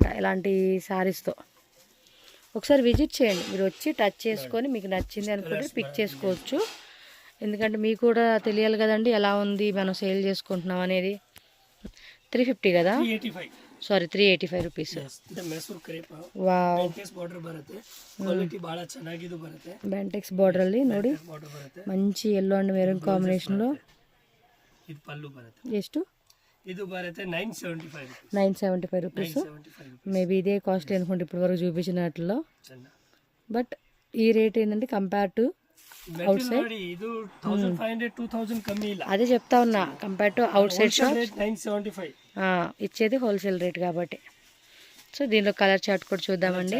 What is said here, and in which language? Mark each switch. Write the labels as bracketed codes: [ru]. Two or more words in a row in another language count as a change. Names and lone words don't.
[te] ఇలాంటి శారీస్తో ఒకసారి విజిట్ చేయండి. మీరు వచ్చి టచ్ చేసుకొని మీకు నచ్చింది అనుకుంటే పిక్ చేసుకోవచ్చు. ఎందుకంటే మీకు కూడా తెలియాలి కదండి ఎలా ఉంది మనం సేల్ చేసుకుంటున్నాం అనేది. 350 కదా, సారీ 385 రూపీస్. [kn] ಬ್ಯಾಂಟೆಕ್ಸ್ ಬಾರ್ಡರ್ ಅಲ್ಲಿ ನೋಡಿ ಮಂచి [en] yellow and maroon combination [kn] లో. ಇದು ಪಲ್ಲು ಬರುತ್ತೆ. ಎಷ್ಟು? ಇದು ಬರುತ್ತೆ [te] 975 రూపీస్. మేబీ ఇదే కాస్ట్ అనుకుంటే ఇప్పటి వరకు చూపించినట్లో. బట్ ఈ రేట్ ఏంటంటే [en] compare to outside [kn] ಇದು 1500-2000 కమ్మీ ಇಲ್ಲ. [te] అదే చెప్తా ఉన్నా, [en] compare to outside shop [te] 975 ఇచ్చేది [en] wholesale rate [te] కాబట్టి. సో దీనిలో [en] colour chart [te] కూడా చూద్దామండి.